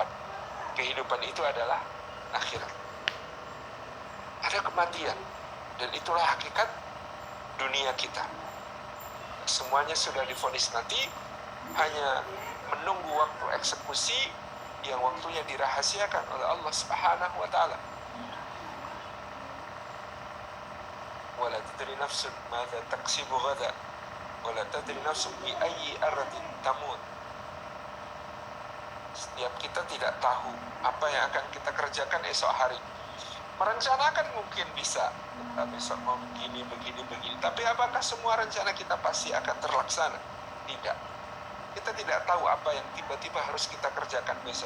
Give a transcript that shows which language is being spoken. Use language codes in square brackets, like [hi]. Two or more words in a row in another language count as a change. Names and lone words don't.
[id] Kehidupan itu adalah akhirat. Ada kematian, dan itulah hakikat dunia kita. Semuanya sudah divonis mati, hanya menunggu waktu eksekusi yang waktunya dirahasiakan oleh Allah [ar] سبحانه وتعالى. ولا تدري نفس ماذا تكسب غدا ولا تدري نفس بأي أرض تموت. [id] Setiap kita tidak tahu apa yang akan kita kerjakan esok hari. Merencanakan mungkin bisa, besok mau begini, tapi apakah semua rencana kita pasti akan terlaksana? Tidak. Kita tidak tahu apa yang tiba-tiba harus kita kerjakan besok.